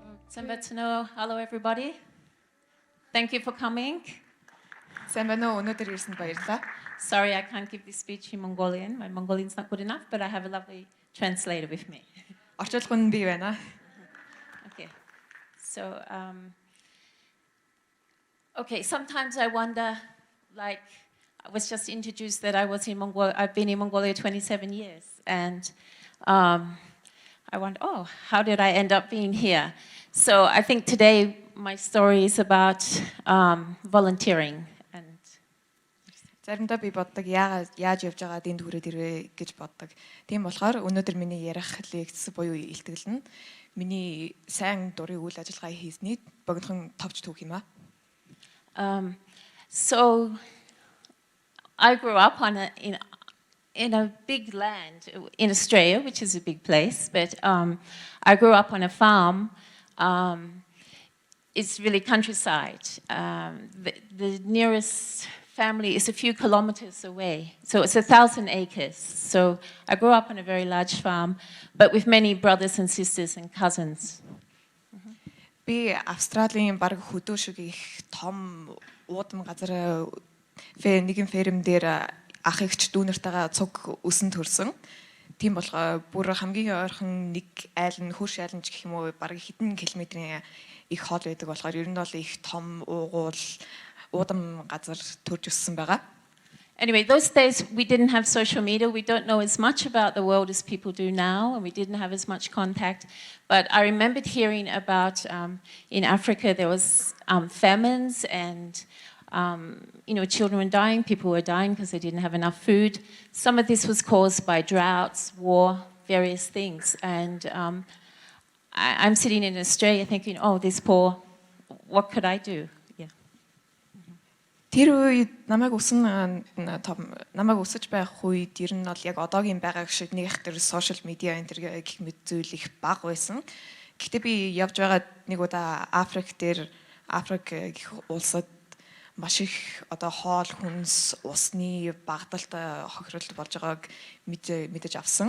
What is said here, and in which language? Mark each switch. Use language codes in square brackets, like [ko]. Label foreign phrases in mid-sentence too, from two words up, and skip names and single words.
[en] Sambatano, hello everybody. Thank you for coming. Sambatano, [mn] өнөөдөр ирсэнд баярлалаа. [en] Sorry, I can't give this speech in Mongolian. My Mongolian's not good enough, but I have a lovely translator with me. [mn] Орчуулгын нь бий байна. [en] Okay. So, okay, sometimes I wonder, like, I was just introduced that I was in Mongolia. I've been in Mongolia 27 years, and I wonder, oh, how did I end up being here? So I think today my story is about volunteering. And [mn] заримдаа би боддог яаж явж байгаа энд хүрээд ирвэ гэж боддог. Тийм болохоор өнөөдөр миний ярих лекц буюу илтгэл нь миний сайн дурын үйл ажиллагаа хийсний богинохон товч түүх юм аа. [en] So I grew up in a big land in Australia, which is a big place, but I grew up on a farm. It's really countryside. The nearest family is a few kilometers away, so it's 1,000 acres. So I grew up on a very large farm, but with many brothers and sisters and cousins. [mn] Би Австралийн баг хөдөө шиг их том уудам газар нэгэн ферм дээр ах эгч дүүнэртэйгээ цуг өсөн төрсөн. Тийм болохоор бүр хамгийн ойрхон нэг айл нь хөрш айлнч гэх юм уу баг хэдэн километрийн их хоол байдаг болохоор ер нь бол их том уугуул уудам газар төрж өссөн байгаа. [en] Anyway, those days we didn't have social media. We don't know as much about the world as people do now, and we didn't have as much contact. But I remembered hearing about in Africa there was famines and children were dying, people were dying because they didn't have enough food. Some of this was caused by droughts, war, various things. And I'm sitting in Australia thinking, oh, this poor, what could I do? Yeah. [mn] Тэр үед намайг өсөж байх үед ер нь бол яг одоогийн байгаа шиг нэг их тэр сошиал медиа энэ гэх мэт зүйл их бага байсан. Гэхдээ би явж байгаа нэг удаа Африк гэх улсад маш их одоо хоол хүнс усны багталт хохиролт болж байгааг мэдэж авсан.